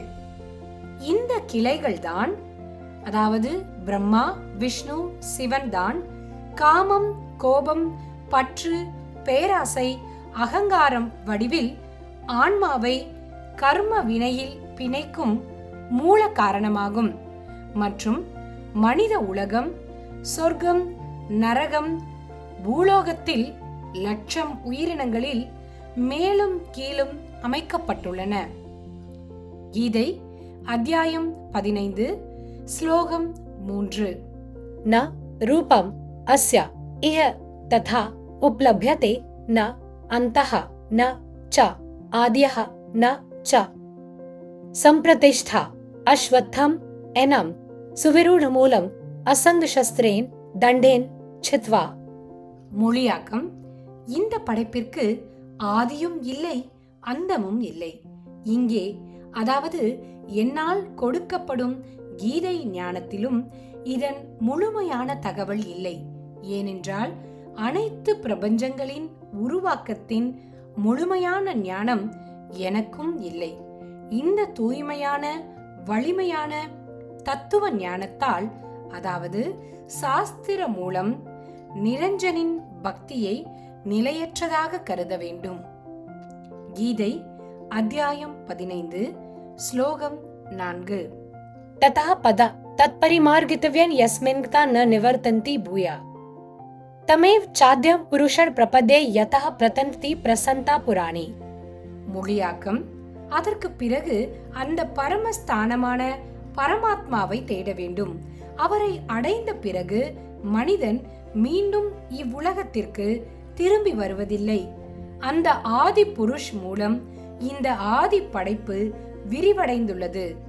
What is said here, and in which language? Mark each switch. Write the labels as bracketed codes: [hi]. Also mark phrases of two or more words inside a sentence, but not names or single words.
[ta] இந்த கிளைகள் தான், அதாவது பிரம்மா விஷ்ணு சிவன் தான் காமம், கோபம், பற்று, பேராசை, அகங்காரம் வடிவில் ஆன்மாவை கர்ம வினையில் பிணைக்கும் மூல காரணமாகும் மற்றும் மனித உலகம், சொர்க்கம், நரகம், பூலோகத்தில் லட்சம் உயிரினங்களில் மேலும் கீழும் அமைக்கப்பட்டுள்ளன. கீதை அத்தியாயம் 15 ஸ்லோகம் 3. [sa] न रूपम अस्य इह तथा उपलभ्यते न अन्तः न च आद्यः न च संप्रतिष्ठा अश्वत्थम एनम सुविरूढमूलम असंगशस्त्रेन दंडेन छित्वा. [ta] மொழியாக்கம்: இந்த படைப்பிற்கு ஆதியும் இல்லை, அந்தமும் இல்லை. இங்கே, அதாவது என்னால் கொடுக்கப்படும் கீதை ஞானத்திலும் இதன் முழுமையான தகவல் இல்லை. ஏனென்றால் அனைத்து பிரபஞ்சங்களின் உருவாக்கத்தின் முழுமையான ஞானம் எனக்கும் இல்லை. இந்த தூய்மையான வலிமையான தத்துவ ஞானத்தால், அதாவது சாஸ்திர மூலம் நிரஞ்சனின் பக்தியை நிலையற்றதாக கருத வேண்டும். கீதை அத்தியாயம் 15 ஸ்லோகம் 4. [sa] ततः पद तत्परिमार्गितव्यं यस्मिन्ता न निवर्तन्ति भूया तमेव चाद्यं पुरुषं प्रपद्ये यतः प्रतन्ति प्रसन्ता पुराणी. [ta] மொழியாக்கம்: அதற்கு பிறகு அந்த பரமஸ்தானமான பரமாத்மாவை தேட வேண்டும். அவரை அடைந்த பிறகு மனிதன் மீண்டும் இவ்வுலகத்திற்கு திரும்பி வருவதில்லை. அந்த ஆதி புருஷ் மூலம் இந்த ஆதி படைப்பு விரிவடைந்துள்ளது.